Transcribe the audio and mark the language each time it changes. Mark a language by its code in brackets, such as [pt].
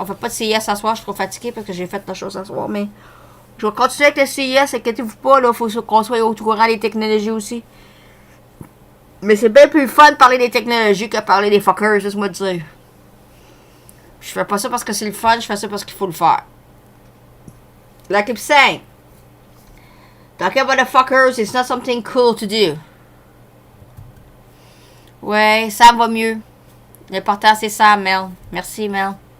[fr] On fait pas de CIS ce soir, je suis trop fatiguée parce que j'ai fait la chose ce soir, mais... Je vais continuer avec le CIS, inquiétez-vous pas, là. Faut qu'on soit au courant des technologies aussi. Mais c'est bien plus fun de parler des technologies que de parler des fuckers, laisse-moi te dire. Je fais pas ça parce que c'est le fun, je fais ça parce qu'il faut le faire. [en] Like I'm saying, talking about the fuckers is not something cool to do. [fr] Ouais, Sam va mieux. L'important, c'est Sam, Mel. Merci, Mel.